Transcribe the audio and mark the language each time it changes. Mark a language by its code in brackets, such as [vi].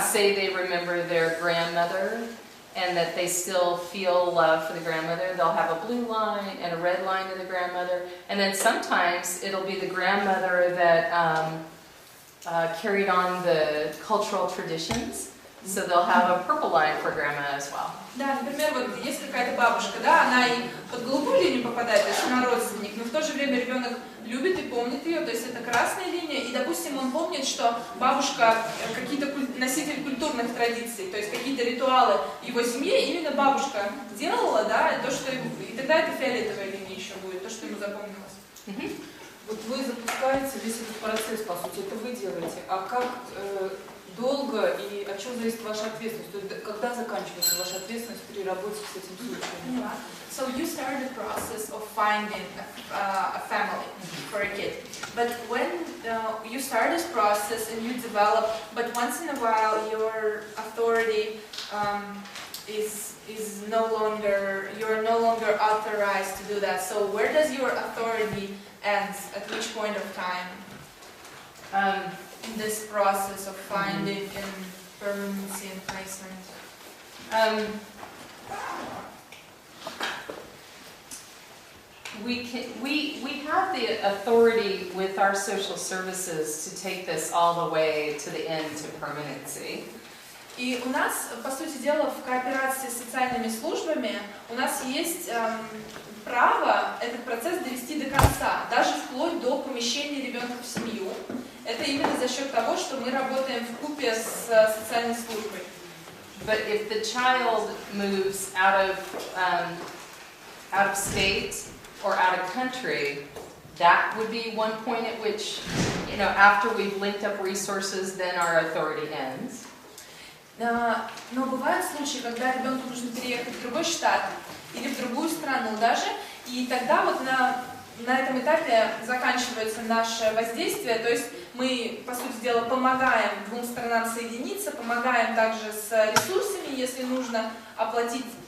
[en] say they remember their grandmother and that they still feel love for the grandmother, they'll have a blue line and a red line to the grandmother, and then sometimes it'll be the grandmother that carried on the cultural traditions, so they'll have a purple line for grandma as well. [ru] Да, например, вот есть какая-то бабушка, да, она и под голубую линию попадает, то есть она родственник, но в то же время ребенок любит и помнит ее, то есть это красная линия, и, допустим, он помнит, что бабушка какие-то носитель культурных традиций, то есть какие-то ритуалы в его семье именно бабушка делала, да, то, что и тогда это фиолетовая линия еще будет, то, что ему запомнилось. Вот вы запускаете весь этот процесс, по сути, это вы делаете, а как долго и от чего зависит ваша ответственность? То есть, когда заканчивается ваша ответственность при работе с этим случаем? [en] So you started the process of finding a family for a kid, but when you start this process and you develop, but once in a while your authority is no longer, you're no longer authorized to do that. So where does your authority end? At which point of time? In this process of finding and permanency and placement? We have the authority with our social services to take this all the way to the end to permanency. [ru] И у нас, по сути дела, в кооперации с социальными службами у нас есть право этот процесс довести до конца, даже вплоть до помещения ребенка в семью. Это именно за счет того, что мы работаем вкупе с социальной службой. [en] But if the child moves out of state or out of country, that would be one point at which, you know, after we've linked up resources, then our authority ends. [ru] Но бывают случаи, когда ребенку нужно переехать в другой штат или в другую страну даже, и тогда вот на этом этапе заканчивается наше воздействие, то есть мы, по сути дела, помогаем двум сторонам соединиться, помогаем также с ресурсами, если нужно оплатить